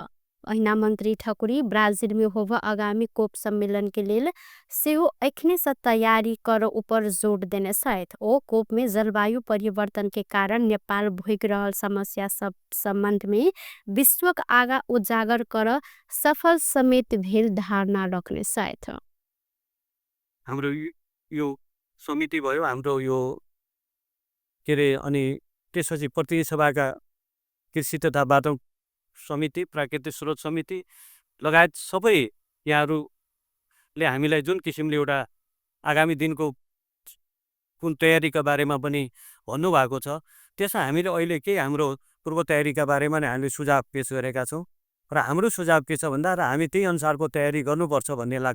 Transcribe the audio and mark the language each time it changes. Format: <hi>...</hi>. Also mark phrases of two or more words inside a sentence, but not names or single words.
<mai>अहिना मंत्री ठकुरी ब्राजील में होव आगामी कोप सम्मेलन के लेल सेहो अखने से तैयारी कर ऊपर जोड़ देने सहित ओ कोप में जलवायु परिवर्तन के कारण नेपाल भोग रहल समस्या सब संबंध में विश्वक आगा उजागर कर सफल समेत भेल धारणा रखने सहित</mai> <ne>हाम्रो यो समिति भयो, हाम्रो यो के रे, अनि त्यसपछि प्रतिनिधि सभाका कृषि तथा वातावरण समिति, प्राकृतिक स्रोत समिति लगायत सबै यहाँहरूले हामीलाई जुन किसिमले एउटा आगामी दिनको कुन तयारीका बारेमा पनि भन्नुभएको छ, त्यसमा हामीले अहिले के हाम्रो पूर्व तयारीका बारेमा नै हामीले सुझाव पेश गरेका छौँ र हाम्रो सुझाव के छ भन्दा र हामी त्यही अनुसारको तयारी गर्नुपर्छ भन्ने लाग्छ।</ne>